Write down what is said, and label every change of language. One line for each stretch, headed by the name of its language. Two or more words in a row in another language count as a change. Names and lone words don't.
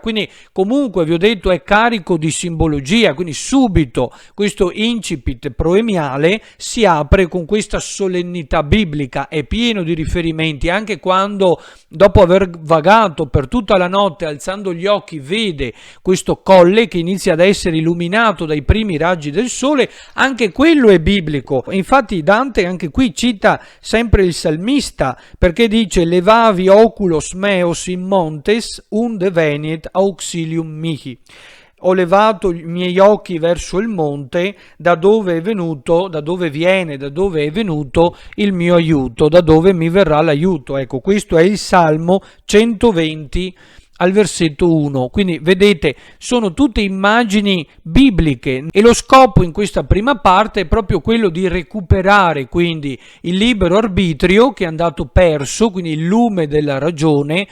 Italian: Quindi comunque vi ho detto è carico di simbologia, quindi subito questo incipit proemiale si apre con questa solennità biblica, è pieno di riferimenti, anche quando dopo aver vagato per tutta la notte alzando gli occhi vede questo colle che inizia ad essere illuminato dai primi raggi del sole, anche quello è biblico. Infatti Dante anche qui cita sempre il salmista, perché dice
Latin: levavi oculos meos in montes unde veniet auxilium mihi.
Italian: Ho levato i miei occhi verso il monte, da dove è venuto il mio aiuto, da dove mi verrà l'aiuto. Ecco, questo è il Salmo 120 al versetto 1. Quindi vedete, sono tutte immagini bibliche, e lo scopo in questa prima parte è proprio quello di recuperare quindi il libero arbitrio che è andato perso, quindi il lume della ragione.